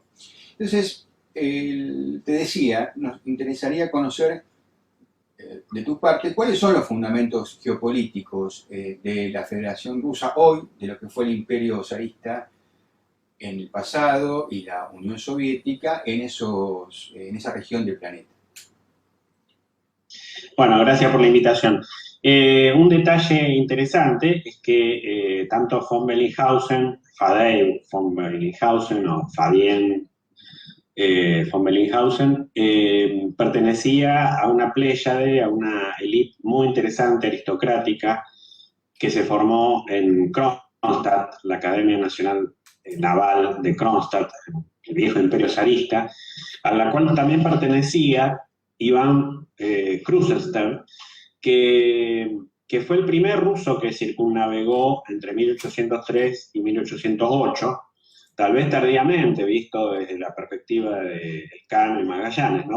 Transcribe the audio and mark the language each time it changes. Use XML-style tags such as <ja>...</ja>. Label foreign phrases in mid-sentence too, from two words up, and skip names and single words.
<es>Entonces, te decía, nos interesaría conocer de tu parte, ¿cuáles son los fundamentos geopolíticos de la Federación Rusa hoy, de lo que fue el Imperio zarista en el pasado y la Unión Soviética en esa región del planeta? Bueno, gracias por la invitación. Un detalle interesante es que tanto von Bellinghausen, Fadei von Bellinghausen o Fabien von Bellinghausen, pertenecía a una pléyade, a una élite muy interesante, aristocrática, que se formó en Kronstadt, la Academia Nacional Naval de Kronstadt, el viejo imperio zarista, a la cual también pertenecía Iván Krusenstern, que fue el primer ruso que circunnavegó entre 1803 y 1808, tal vez tardíamente, visto desde la perspectiva de Elcano y Magallanes, ¿no?</es>